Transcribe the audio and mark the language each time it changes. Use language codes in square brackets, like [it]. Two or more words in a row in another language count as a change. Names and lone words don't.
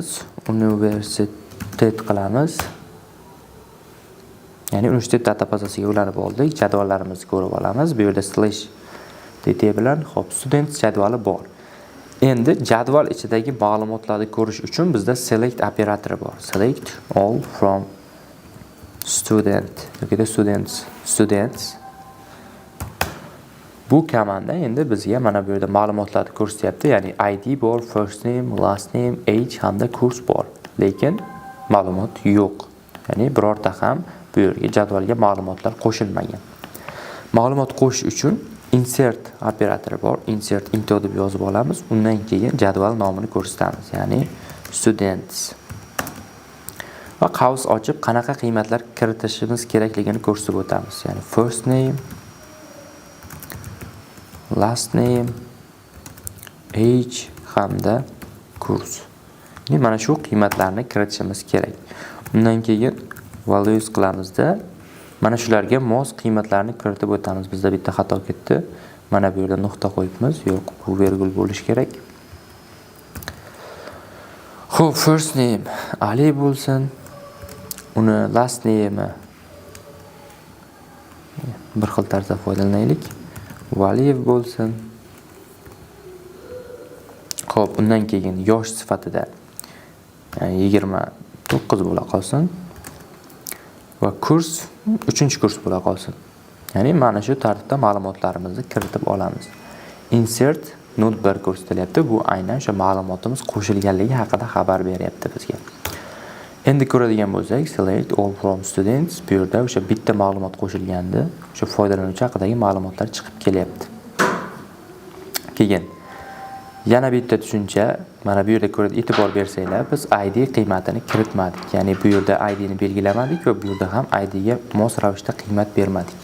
[uz] Universitet qilamiz. Ya'ni universitet databazasiga ulanib oldik. Jadvallarimizni ko'rib olamiz. Bu yerda [en] slash dt [uz] bilan xo'p, student jadvali bor. Endi jadval ichidagi ma'lumotlarni ko'rish uchun bizda select operatori bor. [en] Select all from student yoki students. [uz] Bu komanda endi bizga mana bu yerda ma'lumotlarni ko'rsatyapti. Ya'ni ID bor, [en] first name, last name, age [uz] hamda kurs bor. Lekin ma'lumot yo'q. Ya'ni birorta ham bu yerga jadvalga ma'lumotlar qo'shilmagan. Ma'lumot qo'shish uchun insert operatori bor. [en] Insert into [uz] deb yozib olamiz. Undan keyin jadval nomini ko'rsatamiz. Ya'ni students. Va qaus ochib qanaqa qiymatlar kiritishimiz kerakligini ko'rsatib o'tamiz. Ya'ni [en] first name, last name, age [uz] hamda kurs. Ya'ni mana shu qiymatlarni kiritishimiz kerak. Undan keyin values qilamizda mana shularga mos qiymatlarni kiritib o'tamiz. Bizda bitta xato ketdi. Mana bu yerda nuqta qo'yibmiz. Yo'q, bu virgul bo'lish kerak. Xo'p, [en] first name [uz] Ali bo'lsin. Uni [en] last name [uz] bir xil tarzda foydalanaylik. Valiyev bo'lsin. Xo'p, undan keyin yosh sifatida 29 bo'la qolsin. Va kurs 3-kurs bo'la qolsin. Ya'ni mana shu tartibda ma'lumotlarimizni kiritib olamiz. [en] Insert node 1 [uz] ko'rsatilyapti. Bu aynan o'sha ma'lumotimiz qo'shilganligi haqida xabar beryapti bizga. Endi ko'radigan bo'lsak, [en] select all from students. [uz] Bu yerda o'sha bitta ma'lumot qo'shilganda, o'sha foydalanuvchi haqidagi ma'lumotlar chiqib kelyapti. Keyin yana bitta tushuncha, mana bu yerda ko'rib e'tibor bersanglar, biz ID qiymatini kiritmadik. Ya'ni bu yerda ID ni belgilamadik va bu yerda ham ID ga mos ravishda qiymat bermadik.